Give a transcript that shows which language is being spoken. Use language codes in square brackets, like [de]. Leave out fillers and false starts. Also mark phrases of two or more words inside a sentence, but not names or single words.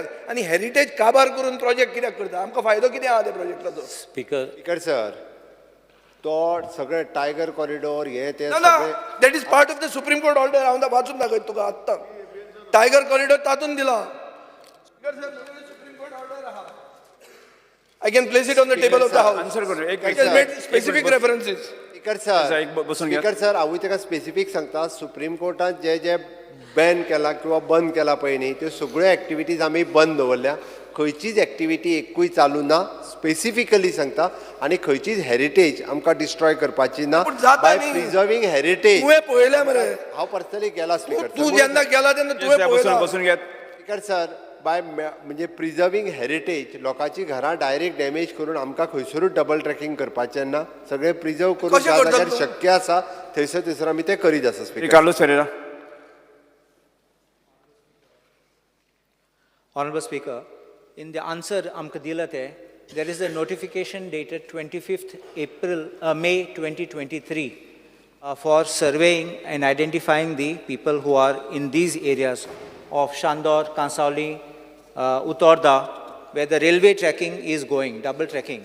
[kok] आनी हेरिटेज काबार करून प्रोजेक्ट कित्याक करता? आमकां फायदो कितें आहा त्या प्रोजेक्टाचो? [en] Speaker, Speaker sir [kok] तो सगळे [en] tiger corridor [kok] हे ते ना सगळे [en] that is part of the Supreme Court order. [kok] हांव वाचून दाखयता तुका आत्तां. [en] tiger corridor [kok] तातूंत दिला. सुप्रीम कोर्ट ऑर्डर आहा. [en] I can place it on the table of the house. [kok] आन्सर करू. एक [en] It has made specific references. Speaker sir [kok] एक बसून घ्या. [en] Speaker sir [kok] हांवूय ताका स्पेसिफीक सांगता, सुप्रीम कोर्टान जे बॅन केला किंवा बंद केला पळय न्ही, त्यो सगळ्यो एक्टिविटीज आमी बंद दवरल्या. खंयचीच एक्टिविटी एकूय चालू ना स्पेसिफिकली सांगता आनी खंयचीच हेरिटेज आमकां डिस्ट्रॉय करपाची ना पूण जाता बाय न्ही. [en] preserving heritage [kok] तुवें पळयलें मरे हांव पर्सनली गेला स्पीकर तूं जेन्ना गेला तेन्ना तुवें बसून पळयलां बसून घेत [en] Speaker sir [kok] बाय म्हणजे [en] preserving heritage [kok] लोकांची घरां [en] direct damage [kok] करून आमकां खंयसरूच [en] double tracking [kok] करपाचें ना सगळें प्रिजर्व करून कशें ज्या करतात जाग्यार तूं? शक्य आसा थंयसर आमी तें करीत आसा स्पीकर कार्लोस फेरेरा. [en] Honorable Speaker, in the answer amka dilate, there is a notification dated 25th May 2023 for surveying and identifying the people who are in these areas of Shandor, Kansauli, Uttorda, where the railway tracking is going, double tracking.